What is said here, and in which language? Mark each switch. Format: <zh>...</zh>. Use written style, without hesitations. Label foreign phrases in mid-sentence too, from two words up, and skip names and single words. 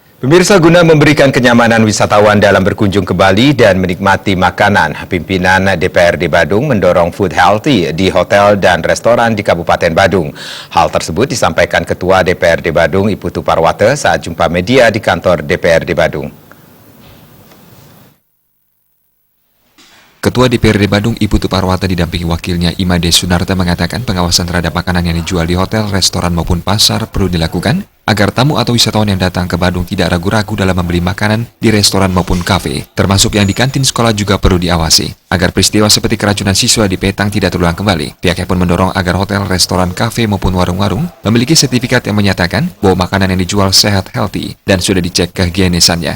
<id>Pemirsa, guna memberikan kenyamanan wisatawan dalam berkunjung ke Bali dan menikmati makanan, pimpinan DPRD Badung mendorong</id> <en>food healthy</en> <id>di hotel dan restoran di Kabupaten Badung. Hal tersebut disampaikan Ketua DPRD Badung, Iputu Parwata, saat jumpa media di kantor DPRD Badung. Ketua DPRD Badung Iputu Parwata didampingi wakilnya Imade Sunarta mengatakan pengawasan terhadap makanan yang dijual di hotel, restoran maupun pasar perlu dilakukan agar tamu atau wisatawan yang datang ke Badung tidak ragu-ragu dalam membeli makanan di restoran maupun kafe, termasuk yang di kantin sekolah juga perlu diawasi. Agar peristiwa seperti keracunan siswa di Petang tidak terulang kembali, pihaknya pun mendorong agar hotel, restoran, kafe maupun warung-warung memiliki sertifikat yang menyatakan bahwa makanan yang dijual sehat healthy dan sudah dicek kehigienisannya.</id>